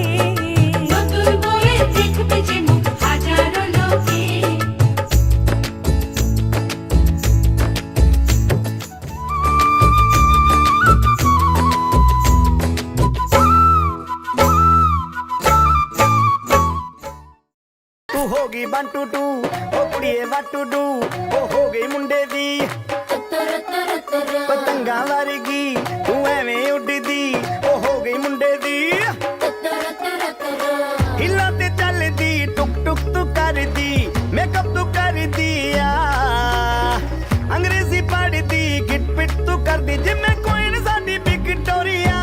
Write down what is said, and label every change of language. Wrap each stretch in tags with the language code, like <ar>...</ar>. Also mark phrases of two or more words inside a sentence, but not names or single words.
<bn>নতুন বউয়ের দেখবে যে মুখ হাজারো লোকে।</bn> <pa>ਤੂੰ ਹੋ ਗਈ 1 2 2 ਓ ਕੁੜੀਏ</pa> <en>what to do,</en> <pa>ਓ ਹੋ ਗਈ ਮੁੰਡੇ ਦੀ ਪਤੰਗਾਂ ਵਰਗੀ, ਤੂੰ ਐਵੇਂ ਉੱਡਦੀ, ਓ ਹੋ ਗਈ ਮੁੰਡੇ ਦੀ। ਹਿੱਲਾਂ ਤੇ ਚੱਲਦੀ, ਟੁਕ ਟੁਕ ਤੂੰ ਕਰਦੀ, ਮੇਕਅਪ ਤੂੰ ਕਰਦੀ ਆ, ਅੰਗਰੇਜ਼ੀ ਪੜ੍ਹਦੀ, ਗਿਟ ਪਿਟ ਤੂੰ ਕਰਦੀ, ਜਿਵੇਂ ਕੋਇਨ ਸਾਡੀ ਵਿਕਟੋਰੀਆ।</pa>